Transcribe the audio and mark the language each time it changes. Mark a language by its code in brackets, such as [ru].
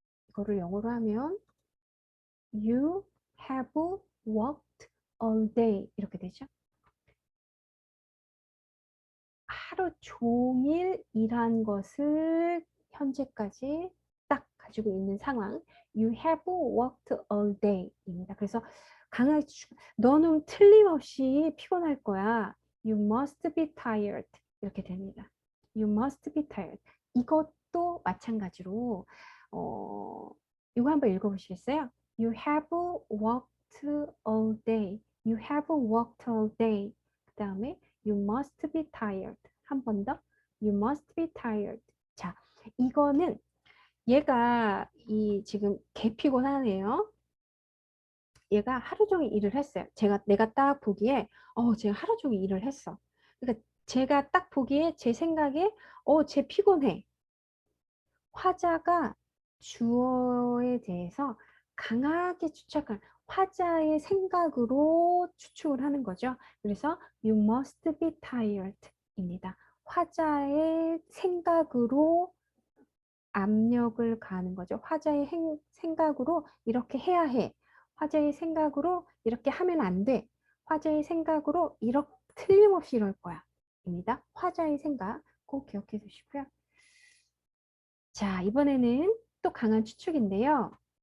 [ko] 이거를 영어로 하면 You have worked all day 이렇게 되죠. 하루 종일 일한 것을 현재까지 딱 가지고 있는 상황. [en] You have worked all day 입니다. [ko] 그래서 강하게 너는 틀림없이 피곤할 거야. [en] You must be tired 이렇게 됩니다. You must be tired. [ko] 이것도 마찬가지로 이거 한번 읽어보시겠어요? [en] You have worked all day. You have worked all day. 그 다음에 You must be tired. 한 번 더. You must be tired. [ko] 자, 이거는 얘가 지금 개피곤하네요. 얘가 하루 종일 일을 했어요. 내가 딱 보기에 제가 하루 종일 일을 했어. 그러니까 제가 딱 보기에 제 생각에 쟤 피곤해. 화자가 주어에 대해서 강하게 추측한 화자의 생각으로 추측을 하는 거죠. [en] 그래서 you must be tired 입니다. [ko] 화자의 생각으로 압력을 가하는 거죠. 화자의 생각으로 이렇게 해야 해. 화자의 생각으로 이렇게 하면 안 돼. 화자의 생각으로 이렇게 틀림없이 이럴 거야. 입니다. 화자의 생각 꼭 기억해 주시고요. 자, 이번에는 또 강한 추측인데요.